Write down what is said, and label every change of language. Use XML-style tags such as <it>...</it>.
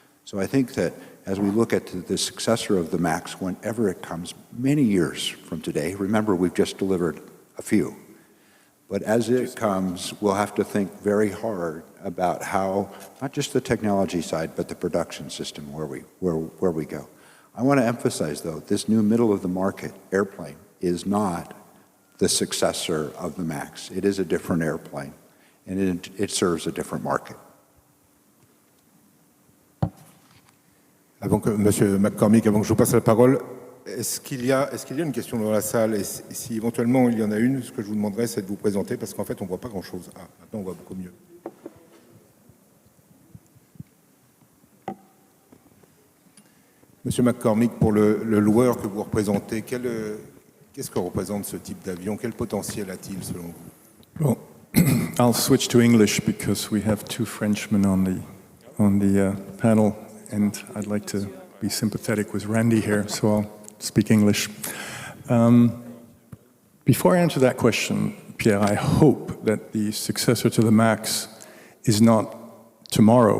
<en>So I think that as we look at the successor of the MAX, whenever it comes many years from today, remember we've just delivered a few, but as it comes, we'll have to think very hard about how, not just the technology side, but the production system where we go. I want to emphasize, though, this new middle-of-the-market airplane is not the successor of the MAX. It is a different airplane, and it serves a different market.</en> <fr>Monsieur McCormick, avant que je vous passe la parole, est-ce qu'il y a une question dans la salle? Et si éventuellement il y en a une, ce que je vous demanderais, c'est de vous présenter, parce qu'en fait, on ne voit pas grand-chose. Ah, maintenant, on voit beaucoup mieux. Monsieur McCormick, pour le loueur que vous représentez, qu'est-ce que représente ce type d'avion? Quel potentiel a-t-il, selon vous?</fr> <en>Well, I'll switch to English because we have two Frenchmen on the panel, and I'd like to be sympathetic with Randy here, so I'll speak English. Before I answer that question, Pierre, I hope that the successor to the MAX is not tomorrow.</en>